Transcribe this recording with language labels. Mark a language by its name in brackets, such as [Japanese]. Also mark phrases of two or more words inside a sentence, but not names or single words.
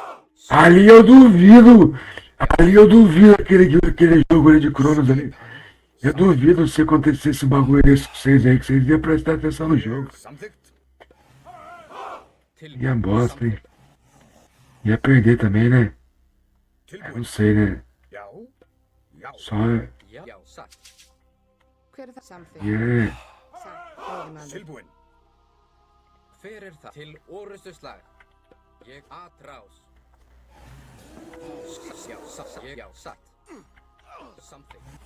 [Portuguese] Ali eu duvido aquele jogo ali de Cronos ali. Eu duvido se acontecesse um bagulho desse com vocês aí, que vocês iam prestar atenção no jogo. [Icelandic] Samþykkt. [Portuguese] Ia bosta, hein? Ia perder também, né? Eu não sei, né? [Icelandic] Já. Já. [Portuguese] Só [Icelandic] Já, satt. Hver er það? Samþykkt. [Portuguese] ia [Icelandic] Satt. Veiðimaður. Tilbúin. Hver er það? Til orustuslag. Ég atrás. Já, satt. Ég, já, satt. Samþykkt.